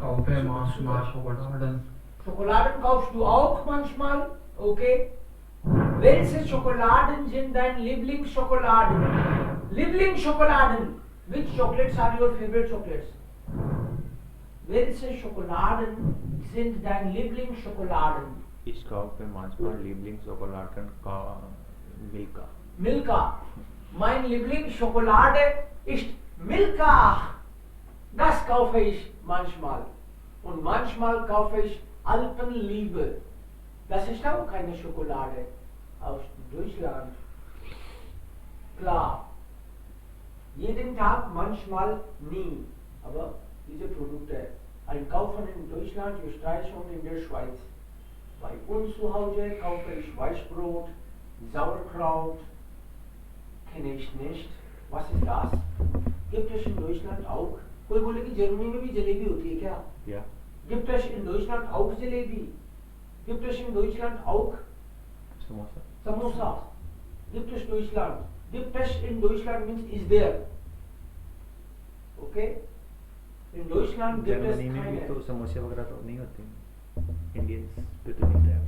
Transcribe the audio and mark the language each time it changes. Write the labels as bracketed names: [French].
[German] kaufe manchmal Schokoladen. Schokoladen kaufst du auch manchmal. Okay? Welche Schokoladen sind dein Lieblingsschokoladen? Lieblingsschokoladen. [English] Which chocolates are your favorite chocolates? [German] Welche Schokoladen sind dein Lieblingsschokoladen? Ich kaufe manchmal Lieblingsschokoladen का Milka. Milka. Mein Lieblingsschokolade ist Milka. Das kaufe ich manchmal. Und manchmal kaufe ich Alpenliebe. Das ist auch keine Schokolade aus Deutschland. Klar. Jeden Tag, manchmal nie. Aber diese Produkte einkaufen in Deutschland, Österreich und in der Schweiz. Bei uns zu Hause kaufe ich Weißbrot, Sauerkraut. Kenne ich nicht. Was ist das? Gibt es in Deutschland auch? [Hindi] कोई बोले कि Germany में भी जलेबी होती है क्या? [German] Ja. Gibt es in Deutschland auch Jalebi? Gibt es in Deutschland auch Samosa. Samosa? Gibt es Deutschland? Gibt es in Deutschland [English] means is there? [German] Okay? In Deutschland gibt es [Hindi] Germany में भी [German] keine. [Hindi] तो समोसे वगैरह तो नहीं होते. Indians पे तो मिलता है.